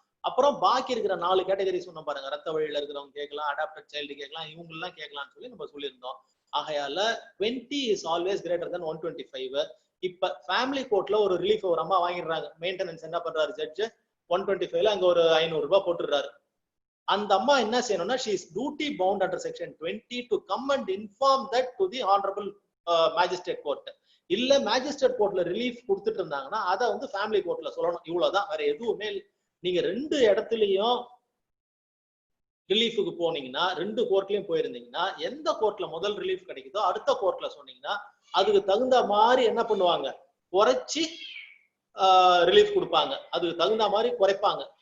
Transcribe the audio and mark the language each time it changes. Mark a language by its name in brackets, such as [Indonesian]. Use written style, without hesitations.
[Tamil] அப்புறம் பாக்கி இருக்கிற 4 கேட்டகரி சொன்ன பாருங்க, ரத்த வழியில இருக்கிறவங்க கேட்கலாம், அடாப்டட் சைல்டு கேட்கலாம், இவங்க எல்லாம் கேட்கலாம்னு சொல்லி நம்ம சொல்லியிருந்தோம். ஆகையால [English] 20 is always greater than 125. [Tamil] இப்ப ஃபேமிலி கோர்ட்ல ஒரு ரிலீஃப் ஒரு அம்மா வாங்கிடுறாங்க, மெயின்டெனன்ஸ் என்ன பண்றாரு ஜட்ஜ், 125ல அங்க ஒரு 500 ரூபாய் போட்டுடுறாரு. அந்த அம்மா என்ன செய்யணும்னா, [English] she is duty bound under section 20 to come and inform that to the honorable magistrate court. [Tamil] இல்ல மேஜிஸ்ட்ரேட் கோர்ட்ல ரிலீஃப் கொடுத்துட்டு இருந்தாங்கன்னா அதை வந்து ஃபேமிலி கோர்ட்ல சொல்லணும். இவ்வளவுதான், வேற எதுவுமே. நீங்க 2 இடத்துலயும் ரிலீஃபுக்கு போனீங்கன்னா, 2 கோர்ட்லயும் போயிருந்தீங்கன்னா, எந்த கோர்ட்ல முதல் ரிலீஃப் கிடைக்குதோ அடுத்த கோர்ட்ல சொன்னீங்கன்னா அதுக்கு தகுந்த மாதிரி என்ன பண்ணுவாங்க, குறைச்சி ரிலீஃப் கொடுப்பாங்க, அதுக்கு தகுந்த மாதிரி குறைப்பாங்க.